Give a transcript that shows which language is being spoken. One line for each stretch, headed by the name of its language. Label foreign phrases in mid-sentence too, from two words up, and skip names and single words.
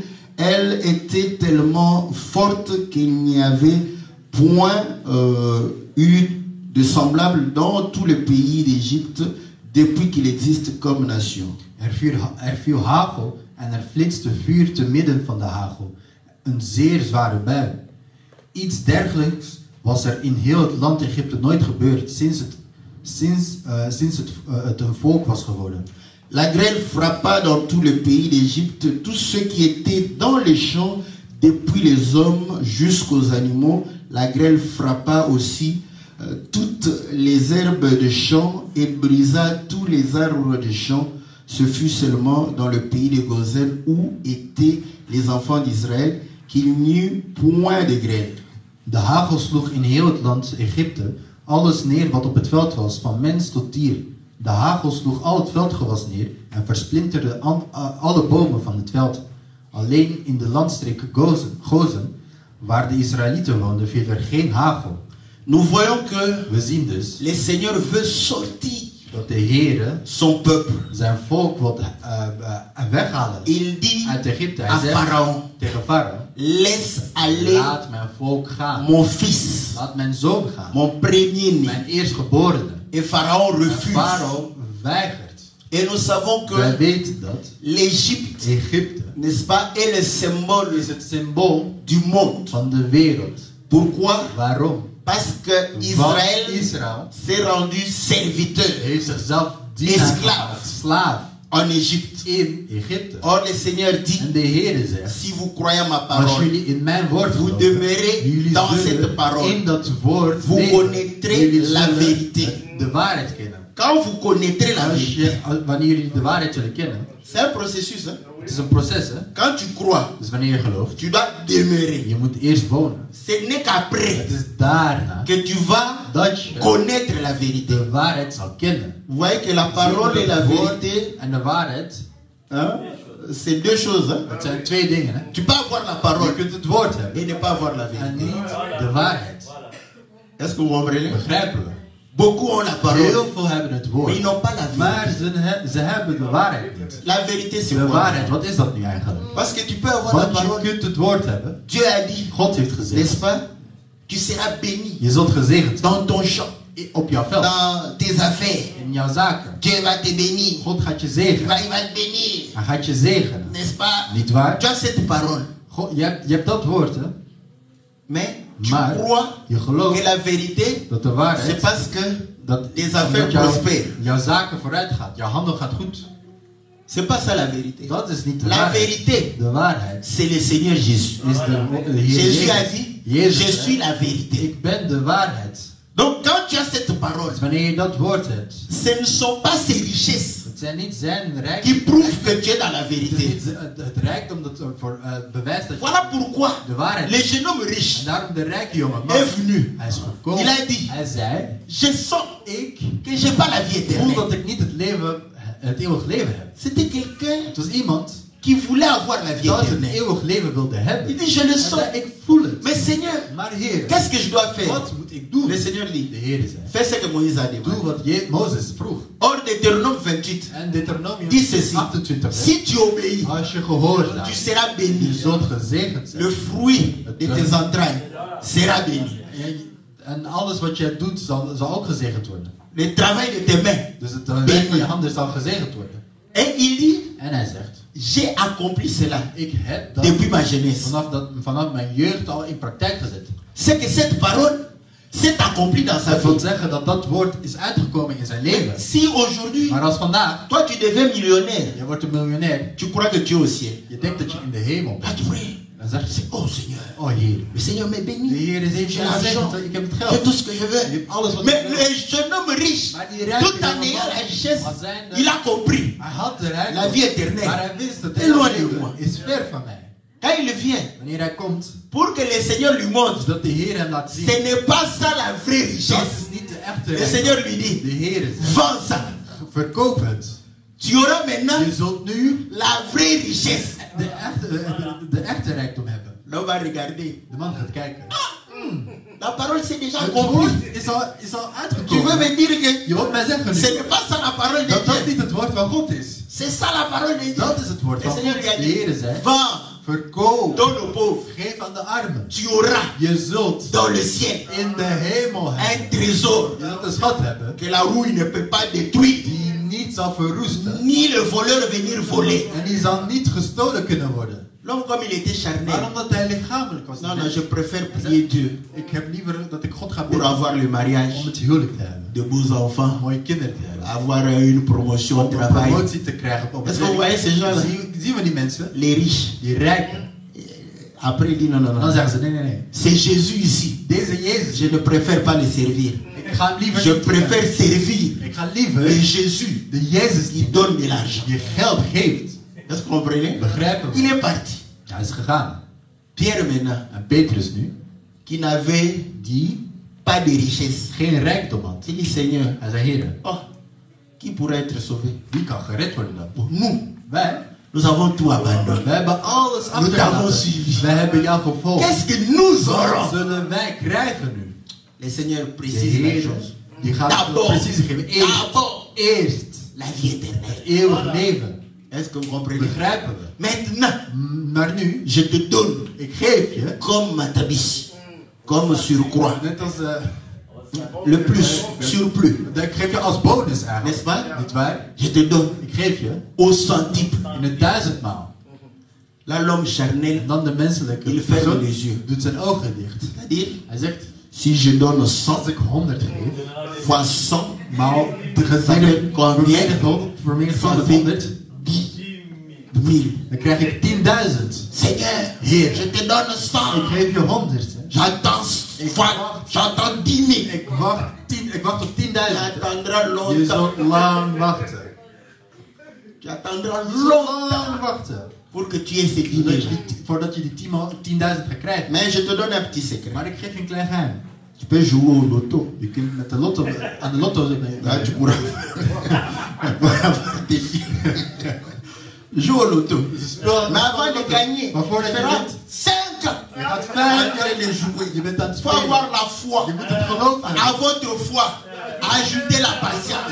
French: Elle était tellement forte qu'il n'y avait point eu de semblable dans tout le pays d'Égypte depuis qu'il existe comme nation.
Dutch: Er viel hagel en er flitste vuur te midden van de hagel. Een zeer zware bui. Iets dergelijks was er in heel het land Egypte nooit gebeurd sinds het een volk was geworden.
French: La grêle frappa dans tout le pays d'Égypte tout ce qui était dans les champs, depuis les hommes jusqu'aux animaux. La grêle frappa aussi toutes les herbes de champ et brisa tous les arbres de champ. Ce fut seulement dans le pays de Gozen où étaient les enfants d'Israël qu'il n'y eut point de grêle.
Dutch: De hagel sloeg in heel het land Egypte alles neer wat op het veld was, van mens tot dier. De hagel sloeg al het veldgewas neer en versplinterde alle bomen van het veld. Alleen in de landstreek Gozen, waar de Israëlieten woonden, viel er geen hagel.
French: Nous voyons que
Dutch: We zien dus
French: le Seigneur veut sortir
Dutch: dat de Heer
French: son peuple.
Dutch: zijn volk wil weghalen
French: Il dit
Dutch: uit Egypte.
French: à
Dutch: Hij zegt
French: Pharaon,
Dutch: tegen Farao,
French: laisse aller
Dutch: laat mijn volk gaan.
French: mon fils,
Dutch: Laat mijn zoon gaan.
French: mon premier-né.
Dutch: Mijn eerstgeborene.
French: Et Pharaon
Dutch: En
French: refuse.
Dutch: Farao weigert.
French: Et nous savons
Dutch: Wij
French: que
Dutch: weten dat
French: l'Égypte,
Dutch: Egypte
French: n'est-ce pas, est le symbole
Dutch: is het symbool
French: du monde.
Dutch: van de wereld.
French: Pourquoi?
Dutch: Waarom?
French: Parce que
Dutch: Want
French: Israël
Dutch: Israël
French: s'est rendu serviteur
Dutch: heeft zichzelf dienaar gemaakt, slaaf
French: en Égypte.
Dutch: in Egypte.
French: Or le Seigneur dit,
Dutch: En de Heer zegt,
French: si vous croyez à ma
Dutch: als
French: parole,
Dutch: jullie in mijn woord
French: vous
Dutch: geloven,
French: demeurez
Dutch: jullie
French: dans cette
Dutch: zullen
French: parole.
Dutch: in dat woord
French: Vous
Dutch: leven.
French: connaîtrez
Dutch: Jullie
French: la
Dutch: zullen
French: vérité.
Dutch: de waarheid kennen.
French: Quand vous connaîtrez la vérité,
Dutch: Wanneer jullie de waarheid zullen kennen,
French: c'est un processus. Hein?
Dutch: het is een proces, hè?
French: Quand tu crois,
Dutch: Dus wanneer je gelooft,
French: tu dois demeurer.
Dutch: je moet eerst wonen.
French: Ce n'est qu'après
Dutch: Het is daarna
French: que tu vas
Dutch: dat je
French: connaître la vérité.
Dutch: de waarheid zal kennen.
French: Vous voyez que la parole et la vérité,
Dutch: En de waarheid,
French: hein, c'est deux choses. Hein?
Dutch: het zijn twee dingen, hè?
French: Tu peux avoir la
Dutch: Je
French: parole
Dutch: kunt het woord hebben
French: et ne pas avoir la
Dutch: en
French: vérité.
Dutch: niet de waarheid.
French: Est-ce que vous comprenez?
Dutch: Begrijpen we?
French: Beaucoup ont la parole,
Dutch: Heel veel hebben het
French: mais
Dutch: woord,
French: ils n'ont pas la
Dutch: maar
French: vérité.
Dutch: ze hebben de waarheid niet.
French: La vérité, c'est
Dutch: De
French: quoi?
Dutch: waarheid, wat is dat nu eigenlijk?
French: Parce que tu peux avoir la
Dutch: Want je
French: parole.
Dutch: kunt het woord hebben.
French: Dieu a dit,
Dutch: God heeft gezegd,
French: n'est-ce pas? Tu seras béni
Dutch: je zult gezegend zijn
French: dans ton champ,
Dutch: op jouw veld,
French: dans tes affaires.
Dutch: in jouw zaken.
French: Dieu va te bénir.
Dutch: God gaat je zegenen.
French: Il va te bénir.
Dutch: Hij gaat je zegenen.
French: N'est-ce pas?
Dutch: Niet waar?
French: Tu as cette parole.
Dutch: Je hebt dat woord, hè?
French: Mais tu
Dutch: Maar
French: crois
Dutch: je
French: que
Dutch: gelooft
French: la vérité,
Dutch: dat de
French: c'est
Dutch: waarheid,
French: parce que
Dutch: dat
French: tes affaires prospèrent.
Dutch: jouw zaken vooruit gaat, jouw handel gaat goed.
French: C'est pas ça la vérité.
Dutch: Dat is niet de
French: La
Dutch: waarheid.
French: vérité,
Dutch: De waarheid
French: c'est le Seigneur Jésus.
Dutch: is de Heer
French: Jésus a
Dutch: Jezus.
French: dit,
Dutch: Jezus,
French: je
Dutch: hè?
French: suis la vérité.
Dutch: Ik ben de waarheid.
French: Donc quand tu as cette parole,
Dutch: Dus wanneer je dat woord hebt,
French: ce ne sont pas ces richesses
Dutch: het zijn niet zijn
French: qui
Dutch: rijkdom.
French: prouvent que tu es dans la
Dutch: Het is
French: vérité.
Dutch: niet het rijkdom dat voor bewijst dat je
French: Voilà pourquoi
Dutch: de waarheid
French: le
Dutch: hebt.
French: jeune homme riche
Dutch: En daarom de rijke jongen man,
French: est venu.
Dutch: hij is gekomen.
French: Il a dit,
Dutch: Hij zei,
French: je sens
Dutch: ik
French: que je n'ai pas la vie
Dutch: voel dat
French: éternelle.
Dutch: ik niet het eeuwig leven heb.
French: C'était quelqu'un
Dutch: Het was iemand
French: qui voulait avoir la vie
Dutch: dat een
French: éternelle.
Dutch: eeuwig leven wilde hebben.
French: Il dit, je le
Dutch: Hij
French: sens.
Dutch: zei, ik voel het.
French: Mais Seigneur,
Dutch: Maar Heer,
French: qu'est-ce que je dois faire?
Dutch: wat moet ik doen?
French: Le Seigneur dit,
Dutch: De Heer zei,
French: fais ce que Moïse a
Dutch: doe
French: demandé.
Dutch: wat Mozes vroeg.
French: Or, Deutéronome 28,
Dutch: En Deuteronomium
French: dit ceci,
Dutch: 28.
French: si tu obéis,
Dutch: Als je gehoord
French: tu
Dutch: hebt,
French: seras
Dutch: je
French: béni.
Dutch: zult gezegend zijn.
French: Le fruit de tes entrailles sera béni.
Dutch: En alles wat je doet zal ook gezegend worden.
French: Le travail de tes mains.
Dutch: Dus het werk van je handen zal gezegend worden.
French: Et il dit,
Dutch: En hij zegt,
French: j'ai accompli cela
Dutch: ik heb dat
French: depuis ma jeunesse.
Dutch: vanaf mijn jeugd al in praktijk gezet.
French: C'est que cette parole s'est accomplie dans sa
Dutch: Dat wil
French: vie.
Dutch: zeggen dat dat woord is uitgekomen in zijn leven.
French: Si aujourd'hui,
Dutch: Maar als vandaag,
French: toi tu deviens millionnaire,
Dutch: je wordt een miljonair,
French: tu crois que tu es au ciel.
Dutch: je denkt dat je in de hemel
French: Là
Dutch: bent.
French: tu pries.
Dutch: Dan zeg je,
French: Oh Seigneur,
Dutch: oh Heer,
French: le Seigneur m'est
Dutch: de
French: béni.
Dutch: Heer is even
French: J'ai l'argent.
Dutch: gezegend, ik heb het
French: J'ai
Dutch: geld.
French: tout ce que je
Dutch: Ik
French: veux.
Dutch: heb alles wat
French: Mais
Dutch: ik wil.
French: le jeune homme riche,
Dutch: Maar die rijke
French: tout en
Dutch: jonge
French: ayant
Dutch: man,
French: la richesse,
Dutch: als zijnde-
French: il a compris.
Dutch: Hij had de rijkdom,
French: La vie éternelle.
Dutch: maar hij wist dat
French: Et loin de
Dutch: het
French: moi.
Dutch: is ver van mij.
French: Quand il vient,
Dutch: Wanneer hij komt,
French: pour que le Seigneur lui montre,
Dutch: zodat de Heer hem laat zien.
French: ce n'est pas ça la vraie
Dutch: Dat
French: richesse.
Dutch: is niet de echte
French: Le
Dutch: rijkdom.
French: Seigneur lui dit,
Dutch: De Heer zegt,
French: vends ça.
Dutch: verkoop het.
French: Tu auras maintenant
Dutch: Je zult nu
French: la vraie richesse.
Dutch: de echte rijkdom hebben.
French: L'homme va regarder.
Dutch: De man gaat kijken.
French: La parole s'est déjà
Dutch: Het
French: accomplie.
Dutch: woord is al
French: Tu veux
Dutch: uitgekomen.
French: me dire que
Dutch: Je wilt mij zeggen
French: ce
Dutch: nu,
French: n'est pas ça la parole de
Dutch: dat dat
French: Dieu.
Dutch: niet het woord van God is.
French: C'est ça la parole de Dieu.
Dutch: Dat is het woord
French: Le
Dutch: van God.
French: Seigneur lui a
Dutch: De
French: dit,
Dutch: Heer zei,
French: vends,
Dutch: verkoop,
French: donne aux pauvres.
Dutch: geef aan de armen.
French: Tu auras
Dutch: Je zult
French: dans le ciel
Dutch: in de hemel
French: un
Dutch: hebben.
French: trésor
Dutch: Je zult een schat hebben
French: que la rouille ne peut pas détruire,
Dutch: die niet zal verroesten.
French: ni le voleur venir voler.
Dutch: En die zal niet gestolen kunnen worden.
French: L'homme, comme il était
Dutch: Maar
French: charnel,
Dutch: omdat hij lichamelijk was.
French: non, non, je préfère prier Dieu
Dutch: Ik heb liever dat ik God ga
French: pour
Dutch: bidden
French: avoir le
Dutch: om
French: mariage,
Dutch: het huwelijk te hebben.
French: de beaux enfants,
Dutch: Mooie kinderen te hebben.
French: avoir une promotion au
Dutch: Om een
French: travail.
Dutch: promotie te krijgen op het
French: Est-ce que vous voyez ces gens-là?
Dutch: Zien we die mensen?
French: Les riches.
Dutch: Die rijken.
French: Après, il dit non, non,
Dutch: Dan
French: non.
Dutch: zeggen ze nee, nee, nee.
French: C'est Jésus ici.
Dutch: Deze Jezus,
French: Je ne préfère pas le servir.
Dutch: ik ga hem liever
French: Je
Dutch: niet
French: préfère servir
Dutch: Ik ga liever
French: le Jésus
Dutch: de Jezus
French: qui
Dutch: die
French: donne de l'argent.
Dutch: geld geeft.
French: Est-ce que vous comprenez?
Dutch: Begrijpen
French: Il
Dutch: we?
French: est parti.
Dutch: Hij is gegaan.
French: Pierre maintenant,
Dutch: En Petrus nu,
French: qui n'avait
Dutch: die
French: pas de richesse.
Dutch: geen rijkdom had.
French: Il dit Seigneur,
Dutch: Hij zei, Heer,
French: oh, qui pourrait être sauvé?
Dutch: wie kan gered worden dan?
French: Bon, nous,
Dutch: Wij.
French: nous avons tout abandonné.
Dutch: We hebben alles
French: t'avons
Dutch: achtergelaten.
French: suivi.
Dutch: We hebben jou gevolgd.
French: Qu'est-ce que nous
Dutch: Wat
French: aurons?
Dutch: zullen wij krijgen nu?
French: Le Seigneur
Dutch: De
French: précise la
Dutch: Heer,
French: chose.
Dutch: die gaat
French: D'abord,
Dutch: precies geven. Eerst,
French: d'abord
Dutch: eerst
French: la vie éternelle.
Dutch: het eeuwige leven.
French: Est-ce que vous comprenez?
Dutch: Begrijpen we?
French: Maintenant,
Dutch: Maar nu,
French: je te donne
Dutch: ik geef je,
French: comme matabis, comme surcroît,
Dutch: net als,
French: le plus, surplus,
Dutch: ik geef je als bonus eigenlijk.
French: n'est-ce pas?
Dutch: Niet waar?
French: Je te donne
Dutch: Ik geef je
French: au centuple.
Dutch: in het 1000-maal.
French: Là, l'homme charnel,
Dutch: En dan de menselijke
French: il ferme
Dutch: persoon
French: les yeux.
Dutch: doet zijn ogen dicht.
French: C'est-à-dire,
Dutch: Hij zegt,
French: si je donne 100
Dutch: als ik 100 geef,
French: fois 100,
Dutch: maal de gedeelde vermenigvuldigd
French: ça
Dutch: met
French: fait
Dutch: 100,
French: 10 000.
Dutch: dan krijg ik 10.000.
French: Seigneur,
Dutch: Heer,
French: je te donne
Dutch: ik
French: 100.
Dutch: geef je 100. Hè.
French: J'attends 10 000.
Dutch: Ik wacht op 10.000.
French: Tu attendras
Dutch: Je
French: longtemps.
Dutch: zult lang wachten.
French: Tu attendras
Dutch: Lang
French: longtemps
Dutch: wachten.
French: pour que tu aies ces 10 000.
Dutch: Voordat je die 10.000 gaat krijgen.
French: Mais je te donne un petit secret.
Dutch: Maar ik geef je een klein geheim.
French: Tu peux jouer au loto.
Dutch: Je kunt met de lotto, aan de lotto
French: Là, tu pourras avoir des filles. Joue au loto. Mais avant de gagner,
Dutch: Maar voordat
French: tu
Dutch: je
French: feras
Dutch: wint,
French: 5 ans.
Dutch: je gaat
French: En
Dutch: 5
French: tu
Dutch: jaar
French: les jouer.
Dutch: Je bent aan het
French: Il faut
Dutch: spelen.
French: avoir la foi.
Dutch: Je moet het geloof hebben.
French: À votre foi, ajoutez la patience.